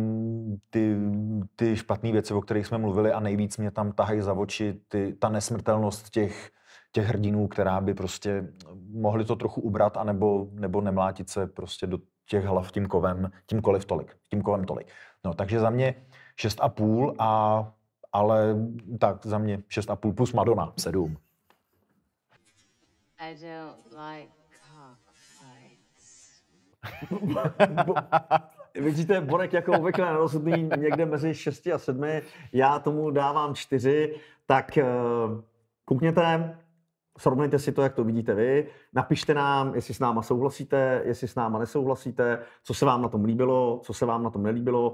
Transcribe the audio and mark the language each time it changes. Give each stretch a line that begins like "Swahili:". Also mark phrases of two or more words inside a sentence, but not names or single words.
Czech: ty špatné věci, o kterých jsme mluvili a nejvíc mě tam tahají za oči ta nesmrtelnost těch hrdinů, která by prostě mohli to trochu ubrat nebo nemlátit se prostě do těch hlav tím kovem tolik. No, takže za mě 6,5 ale tak za mě 6,5 plus Madonna 7.
English: I don't like cockfights.
Czech: Vidíte, Borek jako obvykle nerozhodný někde mezi 6 a 7, já tomu dávám 4, tak koukněte, srovnejte si to, jak to vidíte vy, napište nám, jestli s náma souhlasíte, jestli s náma nesouhlasíte, co se vám na tom líbilo, co se vám na tom nelíbilo.